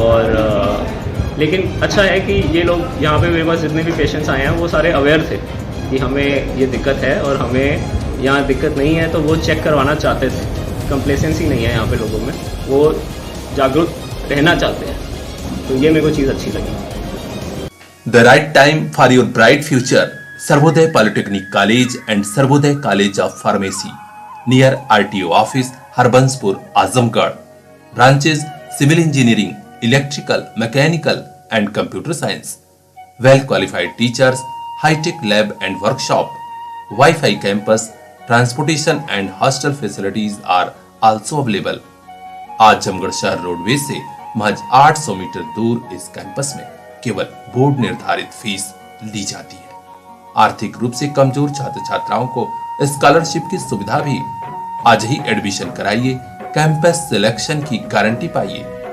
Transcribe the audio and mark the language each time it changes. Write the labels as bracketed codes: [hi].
[hi] और लेकिन अच्छा है कि ये लोग यहाँ पे मेरे पास जितने भी पेशेंट्स आए हैं वो सारे अवेयर थे कि हमें ये दिक्कत है और हमें यहाँ दिक्कत नहीं है, तो वो चेक करवाना चाहते थे। कंप्लेसेंसी नहीं है यहाँ पे लोगों में, वो जागरूक रहना चाहते हैं, तो ये मेरे को चीज़ अच्छी लगी। [en] The right time for your bright future. Sarvodaya Polytechnic College and Sarvodaya College of Pharmacy near RTO office, Harbanspur, Azamgarh. Branches: Civil Engineering, Electrical, Mechanical and Computer Science. Well qualified teachers, high-tech lab and workshop, Wi-Fi campus, transportation and hostel facilities are also available. [hi] Azamgarh शहर roadways से महज 800 metre दूर इस campus में केवल board निर्धारित fees ली जाती है। आर्थिक रूप से कमजोर छात्र छात्राओं को स्कॉलरशिप की सुविधा भी। आज ही एडमिशन कराइए, कैंपस सिलेक्शन की गारंटी पाइए।